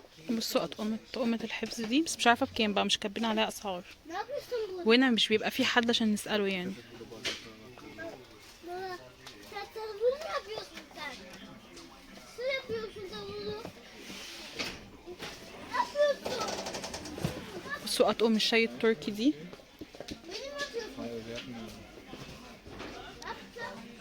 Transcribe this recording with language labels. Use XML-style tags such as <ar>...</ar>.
<ar>بصوا طقمة الحفظ دي بس مش عارفة بكام بقى، مش كاتبين عليها أسعار.</ar> <tr>Ne yapıyorsun bu?</tr> <ar>وهنا مش بيبقى في حد عشان نسأله يعني.</ar> <tr>Baba, sen tavuğu ne yapıyorsun sen? Nasıl yapıyorsun tavuğu? Ne yapıyorsun?</tr> <ar>بصوا أطقم الشاي التركي دي.</ar> <tr>Benim yapıyorsun. Hayır yapmıyorum. Yaptım.</tr>